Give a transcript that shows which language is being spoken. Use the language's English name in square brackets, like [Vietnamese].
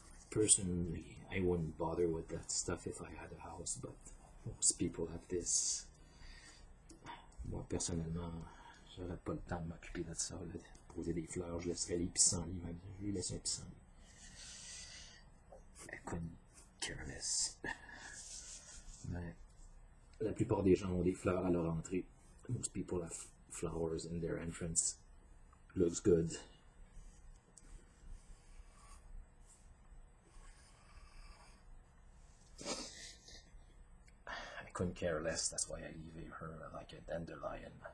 [English] Personally, I wouldn't bother with that stuff if I had a house, but most people have this. [French] Moi, personnellement, j'aurais pas le temps de m'occuper de ça, là, de poser des fleurs, je laisserais les pissenlits, même, je lui laisse un pissenlit. [English] I couldn't care less. [French] Mais la plupart des gens ont des fleurs à leur entrée. [English] Most people have flowers in their entrance. Looks good. I couldn't care less. That's why I leave her like a dandelion.